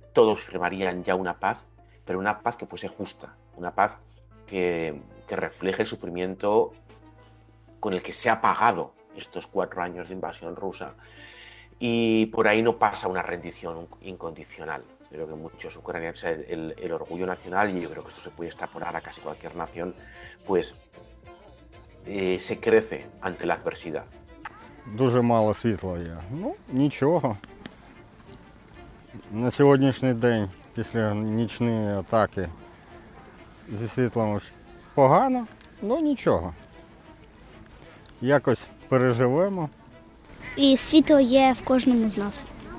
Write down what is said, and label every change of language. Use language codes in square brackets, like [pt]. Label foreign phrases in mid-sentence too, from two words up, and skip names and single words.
[es] Todos firmarían ya una paz, pero una paz que fuese justa, una paz que refleje el sufrimiento con el que se ha pagado estos 4 años de invasión rusa. Y por ahí no pasa una rendición incondicional. Creo que muchos ucranianos, el orgullo nacional, y yo creo que esto se puede extrapolar a casi cualquier nación, pues se crece ante la adversidad. [uk] Дуже мало світла є. Ну, нічого. На сьогоднішній день, після нічної атаки, зі світлом погано, ну нічого. Якось переживемо. І світло є в кожному з нас.